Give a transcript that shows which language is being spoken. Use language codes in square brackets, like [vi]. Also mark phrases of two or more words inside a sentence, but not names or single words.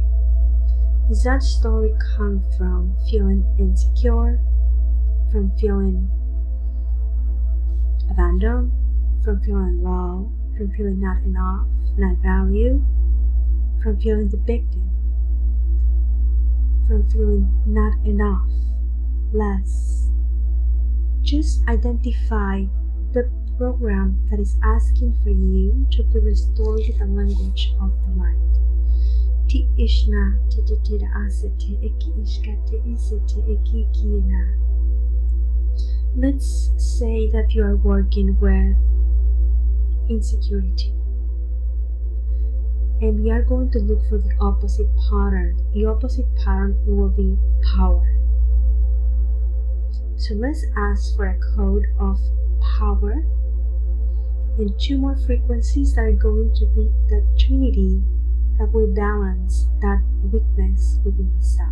[en] Does that story come from feeling insecure, from feeling abandoned, from feeling low, from feeling not enough, not valued, from feeling the victim, from feeling not enough, less? Just identify the program that is asking for you to be restored to the language of the light. Ti ishna tititida asete eki ishkate isete eki kiena. Let's say that you are working with insecurity, and we are going to look for the opposite pattern. The opposite pattern, it will be power. So let's ask for a code of power and two more frequencies that are going to be the trinity that will balance that weakness within the self.